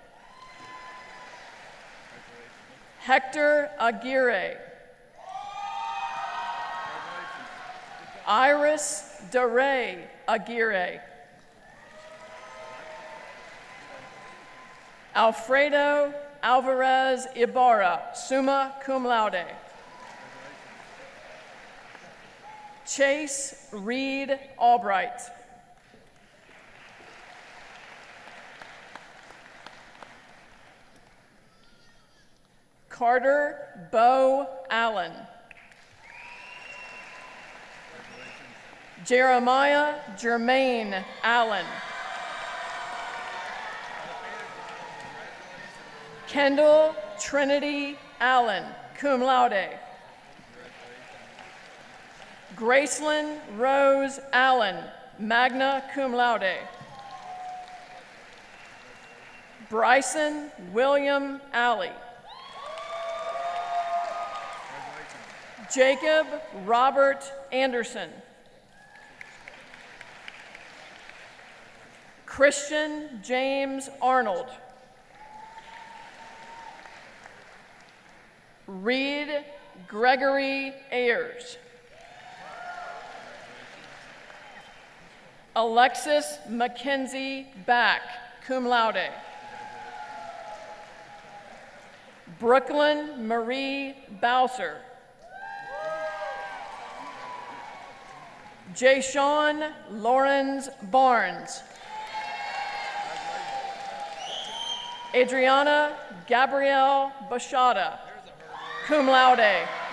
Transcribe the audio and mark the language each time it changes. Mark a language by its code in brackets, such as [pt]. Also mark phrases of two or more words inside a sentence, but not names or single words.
[en] Hector Aguirre. Iris DeRay Aguirre. Alfredo Alvarez Ibarra, [la] summa cum laude. [en] Chase Reed Albright. Carter Bo Allen. Jeremiah Jermaine Allen. Kendall Trinity Allen, [la] cum laude. [en] Gracelyn Rose Allen, [la] magna cum laude. [en] Bryson William Alley. Jacob Robert Anderson. Christian James Arnold. Reed Gregory Ayers. Alexis Mackenzie Back, [la] cum laude. [en] Brooklyn Marie Bowser. Jayshawn Lawrence Barnes. Adriana Gabrielle Bashada, [la] cum laude.